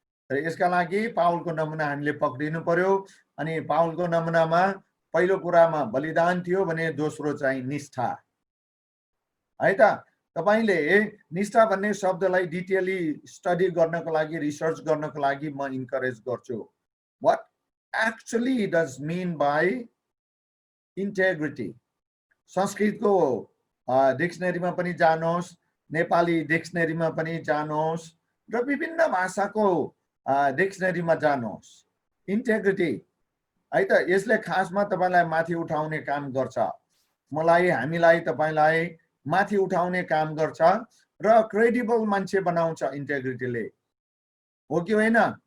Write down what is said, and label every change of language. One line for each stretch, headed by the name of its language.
Nepali: र यसका लागि पावलको नमुना हामीले पक्रिनु पर्यो। अनि पावलको नमुनामा पहिलो कुरामा बलिदान थियो भने दोस्रो चाहिँ निष्ठा है त। तपाईले निष्ठा भन्ने शब्दलाई डिटेली स्टडी गर्नको लागि, रिसर्च गर्नको लागि म इन्करेज गर्छु।
English: What actually does mean by integrity?
Nepali: संस्कृतको डिक्सनरीमा पनि जानुहोस्, नेपाली डिक्सनरीमा पनि जानुहोस्, र विभिन्न भाषाको डिक्सनरीमा जानुहोस्। इन्टेग्रिटी है त, यसले खासमा तपाईलाई माथि उठाउने काम गर्छ, मलाई, हामीलाई, तपाईलाई माथि उठाउने काम गर्छ र क्रेडिबल मान्छे बनाउँछ इन्टेग्रिटीले, हो कि होइन?